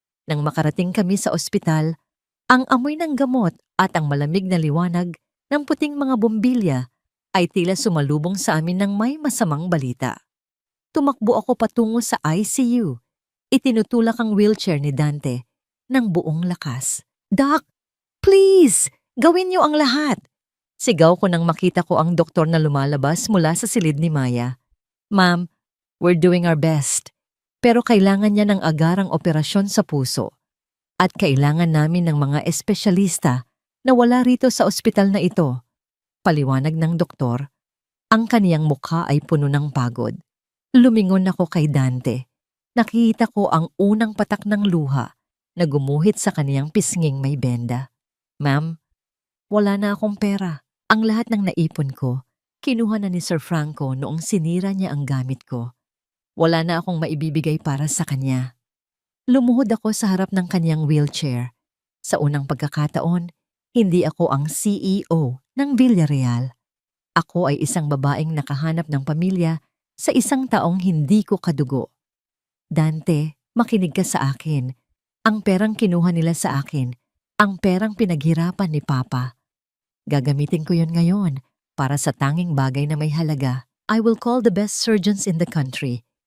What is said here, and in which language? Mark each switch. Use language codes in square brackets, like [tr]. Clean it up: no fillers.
[tl] Nang makarating kami sa ospital, ang amoy ng gamot at ang malamig na liwanag ng puting mga bombilya ay tila sumalubong sa amin ng may masamang balita. Tumakbo ako patungo sa ICU. Itinutulak ang wheelchair ni Dante ng buong lakas. [en] "Doc, please! [tl] Gawin niyo ang lahat!" Sigaw ko nang makita ko ang doktor na lumalabas mula sa silid ni Maya. [en] "Ma'am, we're doing our best. [tl] Pero kailangan niya ng agarang operasyon sa puso. At kailangan namin ng mga espesyalista na wala rito sa ospital na ito." Paliwanag ng doktor. Ang kaniyang mukha ay puno ng pagod. Lumingon ako kay Dante. Nakita ko ang unang patak ng luha na gumuhit sa kaniyang pisnging may benda. "Ma'am, wala na akong pera. Ang lahat ng naipon ko, kinuha na ni Sir Franco noong sinira niya ang gamit ko. Wala na akong maibibigay para sa kanya." Lumuhod ako sa harap ng kanyang wheelchair. Sa unang pagkakataon, hindi ako ang CEO ng Villarreal. Ako ay isang babaeng nakahanap ng pamilya sa isang taong hindi ko kadugo. "Dante, makinig ka sa akin. Ang perang kinuha nila sa akin, ang perang pinaghirapan ni Papa. Gagamitin ko yon ngayon para sa tanging bagay na may halaga. [en] I will call the best surgeons in the country.